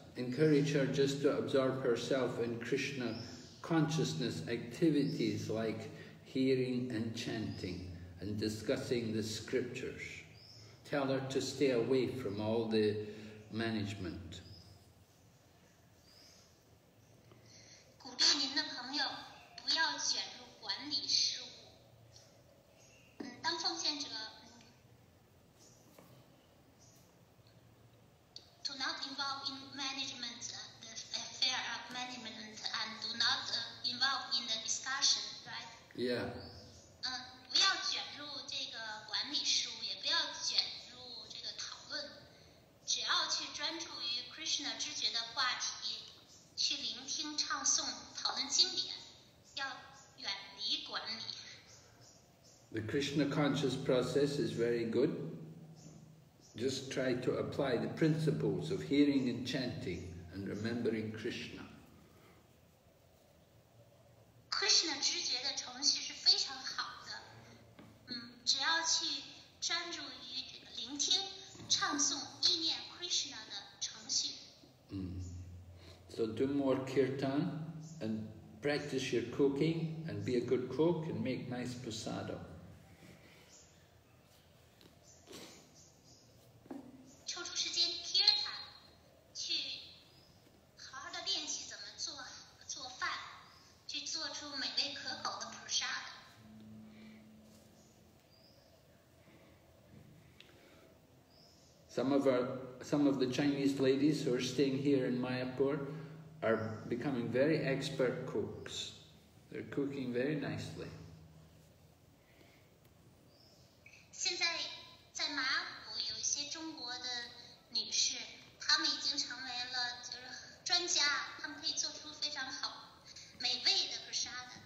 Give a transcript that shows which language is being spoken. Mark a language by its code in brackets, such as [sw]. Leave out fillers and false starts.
[en] Encourage her just to absorb herself in Krishna consciousness activities like hearing and chanting and discussing the scriptures. Tell her to stay away from all the management. [zh] 鼓励您的朋友不要卷入管理事务。当奉献者， [en] do not involve in management, the affair of management, and do not involve in the discussion, right? Yeah. [zh] 不要卷入这个管理事务，也不要卷入这个讨论，只要去专注于 Krishna 知觉的话题，去聆听、唱诵、讨论经典，要远离管理。 [en] The Krishna conscious process is very good. Just try to apply the principles of hearing and chanting and remembering Krishna. [zh] Krishna 知觉的程序是非常好的，只要去专注于聆听、唱诵、意念 Krishna 的程序。 [en] So do more kirtan and practice your cooking and be a good cook and make nice prasadam. [zh] 抽出时间 kirtan， 去好好的练习怎么做饭，去做出美味可口的 prasad。 [en] Some of the Chinese ladies who are staying here in Mayapur are becoming very expert cooks. They're cooking very nicely. [zh] 现在在马普有一些中国的女士，她们已经成为了就是专家，她们可以做出非常好美味的 prasad。